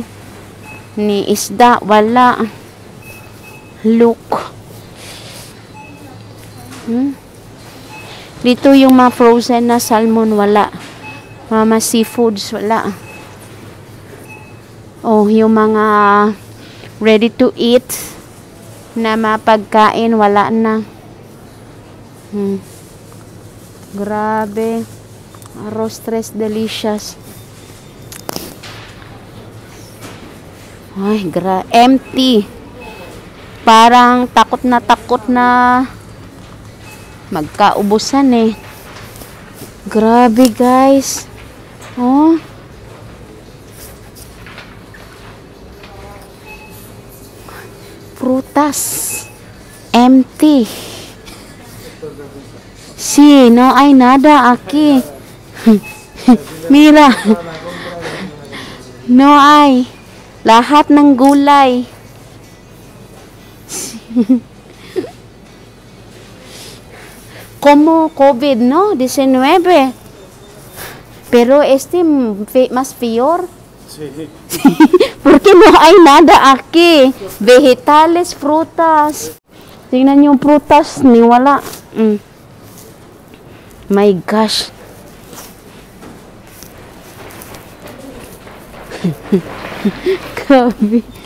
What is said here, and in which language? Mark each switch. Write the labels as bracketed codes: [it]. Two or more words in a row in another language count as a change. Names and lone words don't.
[tl] Ni isda, wala. Look. Dito yung mga frozen na salmon, wala. Mga seafoods, wala. Oh, yung mga [en] ready to eat [tl] na mapagkain, wala na. Grabe. [es] Arroz tres delicious. Ay, empty. [tl] Parang takot na magkaubusan eh. Grabe guys. Oh. Prutas. [en] Empty. [es] Sí, no hay nada aquí. Mira. No hay. [tl] Lahat ng gulay. [es] Como COVID, ¿no? 19. Pero más peor. Sí. Porque no hay nada aquí. Vegetales, frutas. [tl] Tingnan yung prutas, ni wala. [en] My gosh. Grabe.